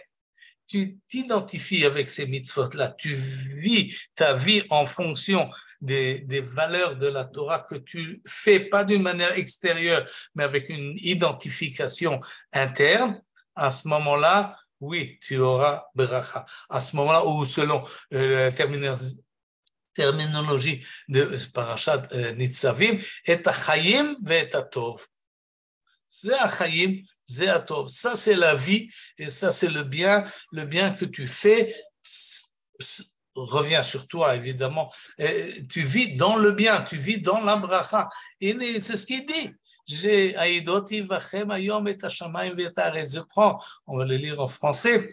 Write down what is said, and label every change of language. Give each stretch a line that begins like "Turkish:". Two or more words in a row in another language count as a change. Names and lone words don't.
French: Tu t'identifies avec ces mitzvot-là, tu vis ta vie en fonction des valeurs de la Torah que tu fais, pas d'une manière extérieure, mais avec une identification interne. À ce moment-là, oui, tu auras bracha. À ce moment-là, ou selon la terminologie de Parashat Nitzavim,
Hebrew: את החיים וטוב.
French: C'est achayim, c'est atov. Ça, c'est la vie et ça, c'est le bien que tu fais revient sur toi, évidemment. Et tu vis dans le bien, tu vis dans la bracha. Et c'est ce qu'il dit. Je prends, on va le lire en français.